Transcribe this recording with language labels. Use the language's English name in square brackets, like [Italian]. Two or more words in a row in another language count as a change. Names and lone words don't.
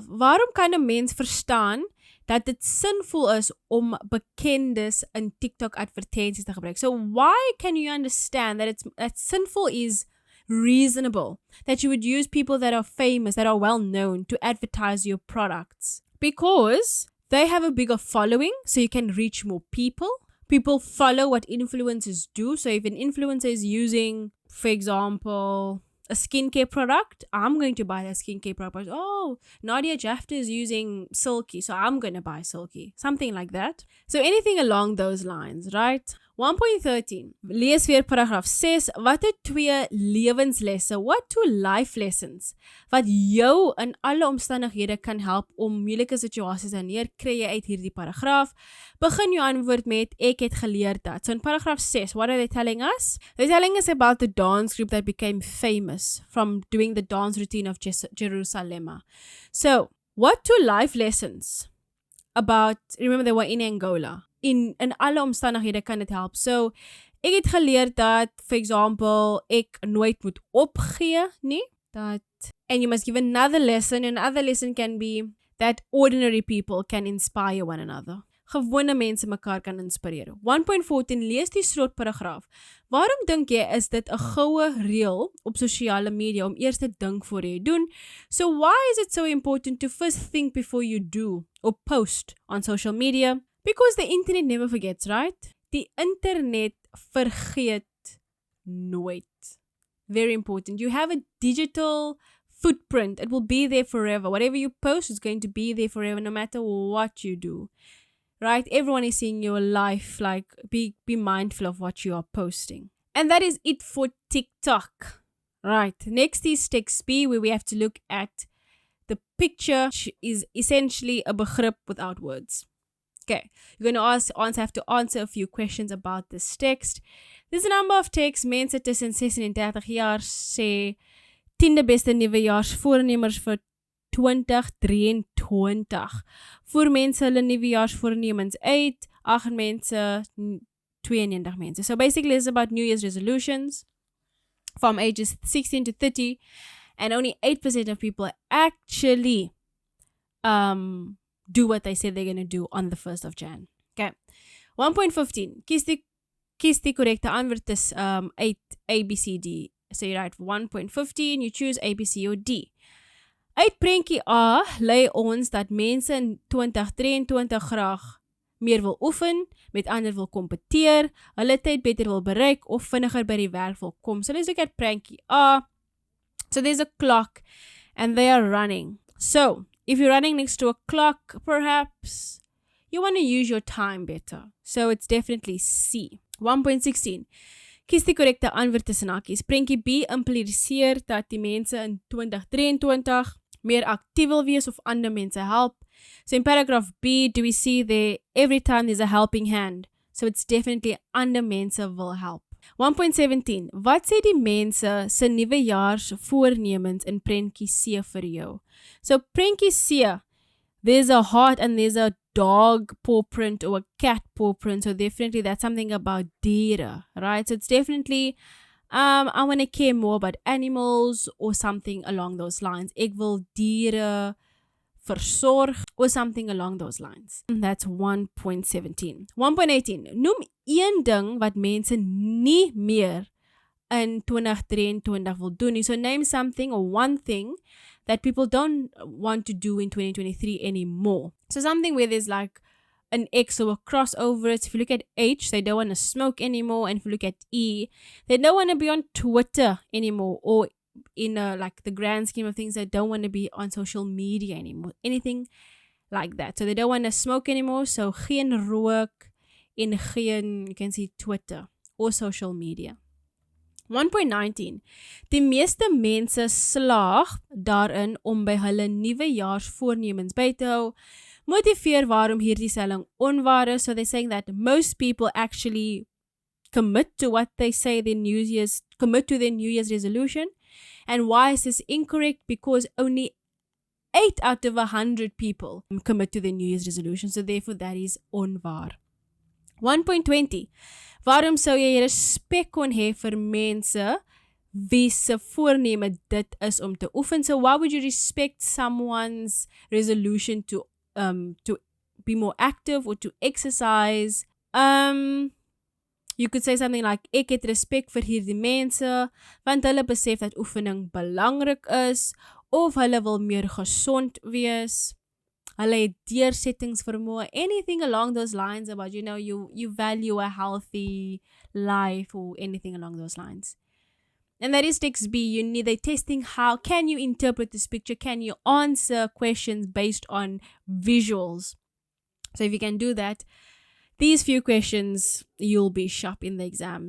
[Afrikaans] Waarom kan 'n mens verstaan dat dit sinvol is om bekendes in TikTok advertensies te gebruik? [English] So why can you understand that sinful is reasonable, that you would use people that are famous, that are well known to advertise your products? Because they have a bigger following, so you can reach more people. People follow what influencers do. So if an influencer is using, for example, a skincare product, I'm going to buy that skincare product. Oh, Nadia Jafta is using Silky, so I'm going to buy Silky. Something like that. So anything along those lines, right? 1.13. [Afrikaans] Lees weer paragraaf 6. Wat het 2 lewenslesse? [English] What 2 life lessons? [Afrikaans] Wat jou in alle omstandighede kan help om moeilike situasies te hanteer, kry jy uit hierdie paragraaf. Begin jou antwoord met ek het geleer dat. So in paragraaf 6, [English] what are they telling us? They're telling us about the dance group that became famous from doing the dance routine of Jerusalem. So, what 2 life lessons about, remember they were in Angola. [Afrikaans] In alle omstandighede kan dit help. So, ek het geleer dat, [English] for example, [Afrikaans] ek nooit moet opgee, nie? [English] And you must give another lesson. Another lesson can be that ordinary people can inspire one another. [Afrikaans] Gewone mense mekaar kan inspireer. 1.14, lees die slotparagraaf. Waarom dink jy is dit 'n goue reël op sosiale media om eers te dink voor jy doen? [English] So why is it so important to first think before you do or post on social media? Because the internet never forgets, right? [Afrikaans] Die internet vergeet nooit. [English] Very important. You have a digital footprint. It will be there forever. Whatever you post is going to be there forever, no matter what you do. Right? Everyone is seeing your life. Like, be mindful of what you are posting. And that is it for TikTok. Right. Next is text B, where we have to look at the picture, which is essentially a begrip without words. Okay, you're going to have to answer a few questions about this text. There's a number of texts. [Afrikaans] Mense tussen 36 en 30 jaar sê 10de beste nuwejaarsvoornemers vir 2023. Voor mense hulle nuwejaarsvoornemens uit, 8 mense, 92 mense. [English] So basically it's about New Year's resolutions from ages 16 to 30, and only 8% of people actually do what they say they're going to do on the 1st of Jan. [Afrikaans] Okay. 1.15. Kies die correcte antwoord is 8 A, B, C, D. [English] So you write 1.15, you choose A, B, C, or D. [Afrikaans] Uit prentjie A lei ons dat mense in 2023 graag meer wil oefen, met ander wil kompeteer, hulle tyd beter wil bereik of vinniger by die werk wil kom. [English] So let's look at prentjie A. So there's a clock and they are running. So if you're running next to a clock, perhaps you want to use your time better. So it's definitely C. 1.16. [Afrikaans] Kies die korrekte antwoord tussen hakies. Prentjie B impliseer dat die mense in 2023 meer actief wil wees of ander mense help. [English] So in paragraph B, do we see there, every time there's a helping hand. So it's definitely [Afrikaans] ander mense wil help. 1.17. Wat sê die mense se nuwejaars voornemens in prentjie C vir jou? [English] So prentjie C, there's a heart and there's a dog paw print or a cat paw print. So definitely that's something about diere, right? So it's definitely, I want to care more about animals or something along those lines. [Afrikaans] Ek wil diere versorg [English] or something along those lines. That's 1.17. 1.18. [Afrikaans] Noem een ding wat mense nie meer in 2023 wil doen nie. [English] So name something or one thing that people don't want to do in 2023 anymore. So something where there's like an X or a crossover. If you look at H, they don't want to smoke anymore. And if you look at E, they don't want to be on Twitter anymore. Or in like the grand scheme of things, they don't want to be on social media anymore. Anything like that. So they don't want to smoke anymore. [Afrikaans] So geen rook en geen, [English] you can see Twitter or social media. 1.19. [Afrikaans] Die meeste mense slaag daarin om by hulle nuwejaarsvoornemens by te hou. Motiveer waarom hierdie stelling onwaar is. [English] So they're saying that most people actually commit to what they say their New Year's resolution. And why is this incorrect? Because only 8 out of 100 people commit to their New Year's resolution. So therefore that is onwaar. 1.20. [Afrikaans] Waarom sou jy respek kon hê vir mense wie se voorneme dit is om te oefen? [English] So why would you respect someone's resolution to be more active or to exercise? You could say something like, [Afrikaans] ek het respek vir hierdie mense, want hulle besef dat oefening belangrik is, of hulle wil meer gesond wees. Hulle het deursettingsvermoë, [English] anything along those lines about, you value a healthy life or anything along those lines. And that is text B. They're testing how can you interpret this picture? Can you answer questions based on visuals? So if you can do that, these few questions, you'll be sharp in the exams.